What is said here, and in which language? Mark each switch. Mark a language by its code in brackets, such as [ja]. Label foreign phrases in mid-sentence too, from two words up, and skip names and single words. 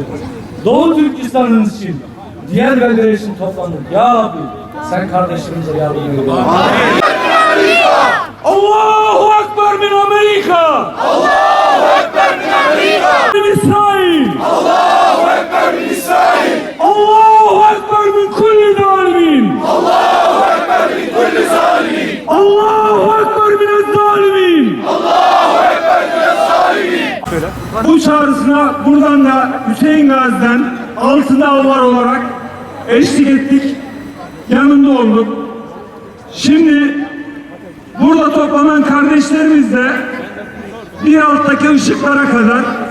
[tr] Doğu Türkistan'ımız için, diğer beldeler için toplandık. Ya Rabbi sen kardeşlerimize yardım eyle. [ar] الله أكبر من أمريكا. الله أكبر من أمريكا. من إسرائيل. الله أكبر من إسرائيل. الله أكبر من كل ظالم. الله أكبر من كل ظالم. الله أكبر من ظالم. الله أكبر من ظالم. [tr] Bu çağrısına buradan da Hüseyin Gazi'den altında alvar olarak eşlik ettik. Yanında olduk. Şimdi burada toplanan kardeşlerimiz de bir alttaki ışıklara kadar